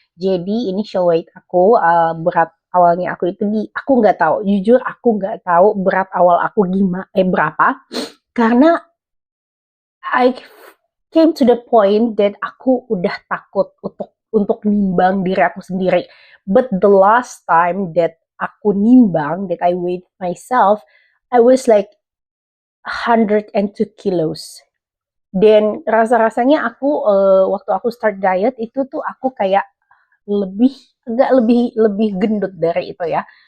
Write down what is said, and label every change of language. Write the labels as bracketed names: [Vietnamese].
[Indonesian] Jadi initial weight aku, berat awalnya aku itu aku nggak tahu, jujur aku nggak tahu berat awal aku gimana, berapa, karena [English] I came to the point that [Indonesian] aku udah takut untuk nimbang diri aku sendiri. [English] But the last time that [Indonesian] aku nimbang, [English] that I weighed myself, I was like 102 kilos. [Indonesian] Dan rasa-rasanya aku waktu aku start diet itu tuh aku kayak lebih agak lebih lebih gendut dari itu ya.